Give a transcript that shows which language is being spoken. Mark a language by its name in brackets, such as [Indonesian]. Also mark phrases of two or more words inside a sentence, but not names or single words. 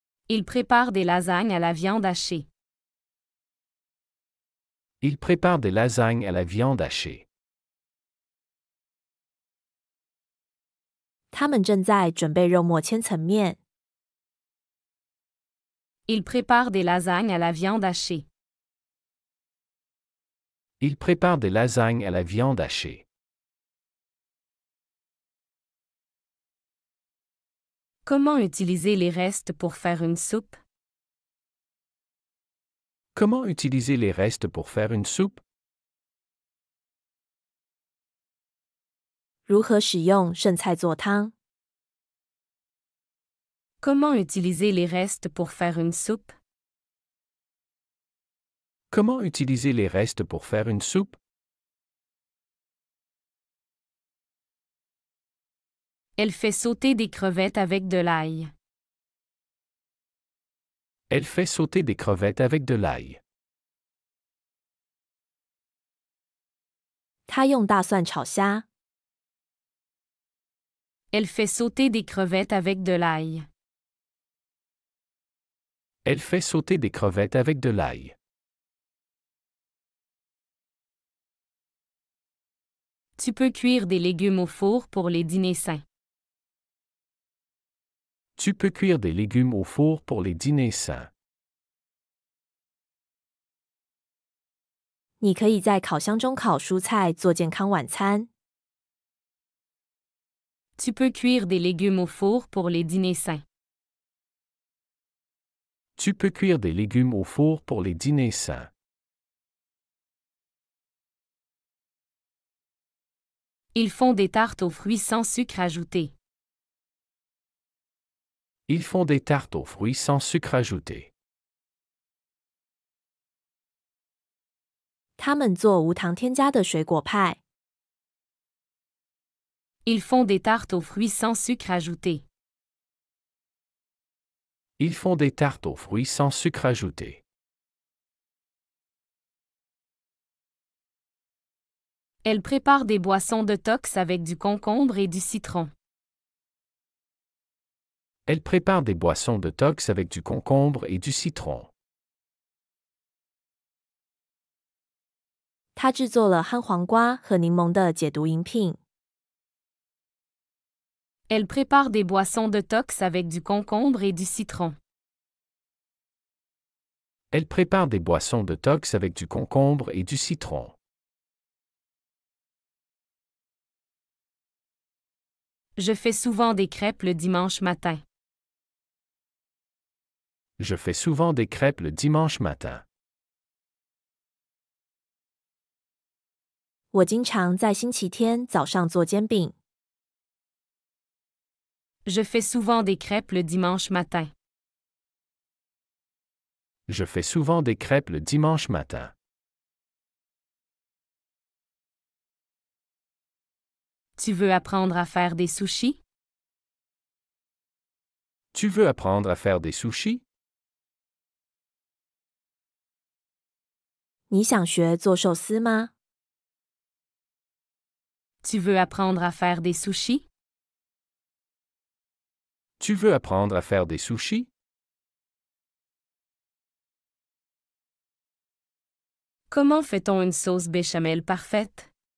[French] Il prépare des lasagnes à la viande hachée. Il prépare des lasagnes à la viande hachée. [Chinese] 他们正在准备肉末千层面。 [French] Il prépare des lasagnes à la viande hachée. Il prépare des lasagnes à la viande hachée. Comment utiliser les restes pour faire une soupe? Comment utiliser les restes pour faire une soupe? [Chinese] 如何使用剩菜做汤？ [French] Comment utiliser les restes pour faire une soupe? Comment utiliser les restes pour faire une soupe? Elle fait sauter des crevettes avec de l'ail. Elle fait sauter des crevettes avec de l'ail. [Chinese] 他用大蒜炒虾。 [French] Elle fait sauter des crevettes avec de l'ail. Elle fait sauter des crevettes avec de l'ail. Tu peux cuire des légumes au four pour les dîners sains. Tu peux cuire des légumes au four pour les dîners sains. [Chinese] 你可以在烤箱中烤蔬菜做健康晚餐。 [French] Tu peux cuire des légumes au four pour les dîners sains. Tu peux cuire des légumes au four pour les dîners sains. Ils font des tartes aux fruits sans sucre ajouté. Ils font des tartes aux fruits sans sucre ajouté. [Chinese] 他们做无糖添加的水果派。 [French] Ils font des tartes aux fruits sans sucre ajouté. Ils font des tartes aux fruits sans sucre ajouté. Elle prépare des boissons détox avec du concombre et du citron. Elle prépare des boissons détox avec du concombre et du citron. [Chinese] 他制作了和黄瓜和柠檬的解毒饮品。 [French] Elle prépare des boissons détox avec du concombre et du citron. Elle prépare des boissons détox avec du concombre et du citron. Je fais souvent des crêpes le dimanche matin. Je fais souvent des crêpes le dimanche matin. [Chinese] 我经常在星期天早上做煎饼。 [French] Je fais souvent des crêpes le dimanche matin. Je fais souvent des crêpes le dimanche matin. Tu veux apprendre à faire des sushis? Tu veux apprendre à faire des sushis? [Chinese] 你想学做寿司吗？ [French] Tu veux apprendre à faire des sushis? Tu veux apprendre à faire des sushis? Comment fait-on une sauce béchamel parfaite?